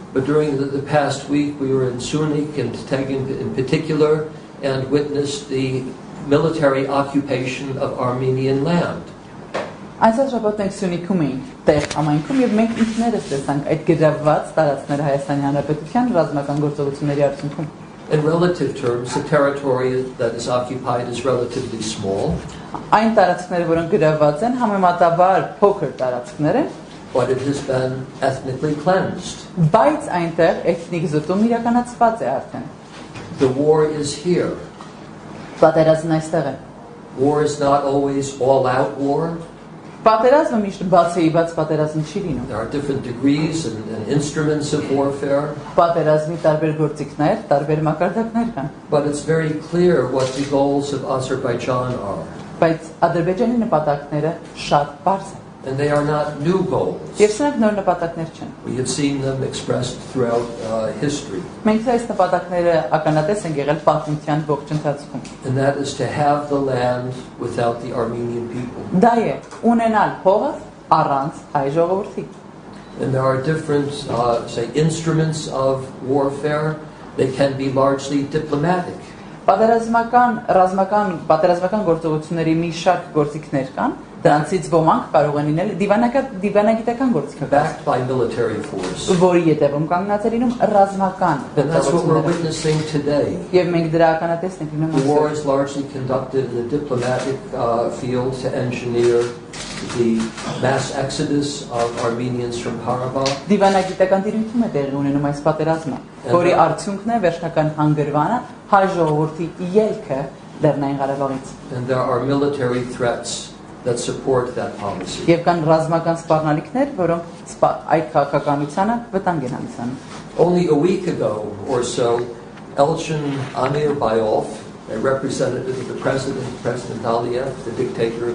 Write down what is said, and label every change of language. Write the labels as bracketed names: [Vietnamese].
[English] But during the past week we were in Sunik and Tegin in particular and witnessed the military occupation of Armenian land. [Armenian] Այսօր շաբաթ մենք Սյունիքում էինք, տեղ ամայնքում եւ մենք ինքներս տեսանք այդ գրավված տարածքները Հայաստանի Հանրապետության ռազմական գործողությունների արդյունքում։ [English] In relative terms, the territory that is occupied is relatively small. [Armenian] Այն տարածքները, որոնք գրավված են, համեմատաբար փոքր տարածքներ են, [English] but it has been ethnically cleansed. [Armenian] Բայց այնտեղ էթնիկ զտում իրականացված է արդեն։ [English] The war is here. [Armenian] Պատերազմն այստեղ է։ [English] War is not always all-out war. [Armenian] Պատերազմը միշտ բացեիբաց պատերազմ չի լինում։ [English] There are different degrees and instruments of warfare. [Armenian] Պատերազմի տարբեր գործիքներ, տարբեր մակարդակներ կան։ [English] But it's very clear what the goals of Azerbaijan are. [Armenian] Բայց Ադրբեջանի նպատակները շատ բարձ են։ [English] And they are not new goals. [Armenian] Եվ սրանք նոր նպատակներ չեն։ [English] We have seen them expressed throughout history. [Armenian] Մենք այս նպատակները ականատես ենք եղել պատմության ողջ ընթացքում։ [English] And that is to have the land without the Armenian people. [Armenian] Դա է ունենալ հողը առանց հայ ժողովրդի։ [English] And there are different say instruments of warfare. They can be largely diplomatic. [Armenian] Պատերազմական գործողությունների մի շարք գործիքներ կան, դրանցից ոմանք կարող են լինել դիվանագիտական գործիքներ, [English] backed by military force. [Armenian] Որի ետևում կանգնած է լինում ռազմական [English] And that's what we're witnessing today. [Armenian] Եվ մենք դրա ականատես ենք լինում [English] The war is largely conducted in the diplomatic field to engineer the mass exodus of Armenians from Karabakh. [Armenian] Դիվանագիտական դիրույթում է տեղի ունենում այս պատերազմը, որի արդյունքն է վերջնական հանգրվանը հայ ժողովրդի ելքը Լեռնային Ղարաբաղից։ [English] And there are military threats that support that policy. [Armenian] Եվ կան ռազմական սպառնալիքներ, որոնք այդ քաղաքականությանը վտանգ են հանդիսանում։ [English] Only a week ago or so, Elchin Amirbayov, a representative of the President Aliyev, the dictator of